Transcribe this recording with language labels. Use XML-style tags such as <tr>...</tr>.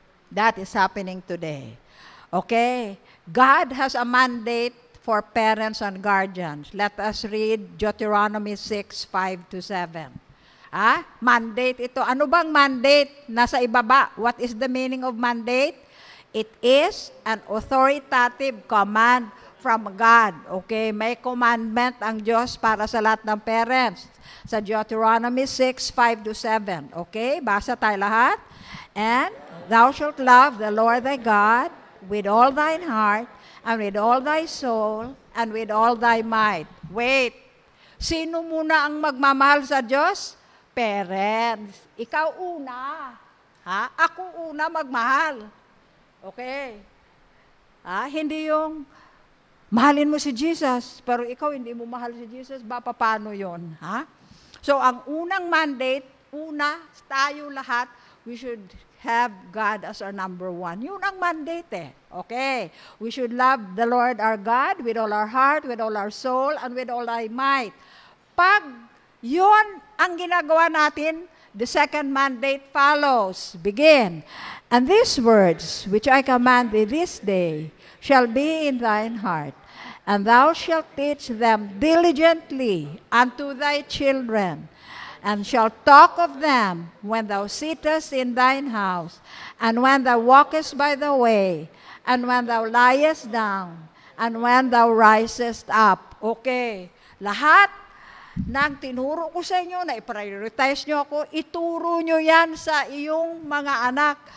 <en>That is happening today. Okay? God has a mandate for parents and guardians. Let us read Deuteronomy 6:5-7. Mandate ito.</en> <tl>Ano bang mandate? Nasa ibaba.</tl> <en>What is the meaning of mandate? It is an authoritative command from God. Okay?</en> <tl>May commandment ang Diyos para sa lahat ng parents. Sa Deuteronomy 6:5-7. Okay? Basa tayo lahat.</tl> <en>And thou shalt love the Lord thy God with all thine heart, and with all thy soul, and with all thy might. Wait.</en> <tl>Sino muna ang magmamahal sa Diyos? Parents. Ikaw una. Ako una magmahal. Okay. Hindi yung mahalin mo si Jesus, pero ikaw hindi mo mahal si Jesus, paano yun? So, ang unang mandate, tayo lahat,</tl> <en>we should have God as our number one.</en> <tl>Yun ang mandate eh.</tl> <en>Okay. We should love the Lord our God with all our heart, with all our soul, and with all our might.</en> <tl>Pag yun ang ginagawa natin,</tl> <en>the second mandate follows. Begin. And these words which I command thee this day shall be in thine heart, and thou shalt teach them diligently unto thy children, and shalt talk of them when thou sittest in thine house, and when thou walkest by the way, and when thou liest down, and when thou risest up. Okay.</en> <tl>Lahat ng tinuro ko sa inyo, na i-prioritize nyo ako, ituro nyo yan sa iyong mga anak.</tl>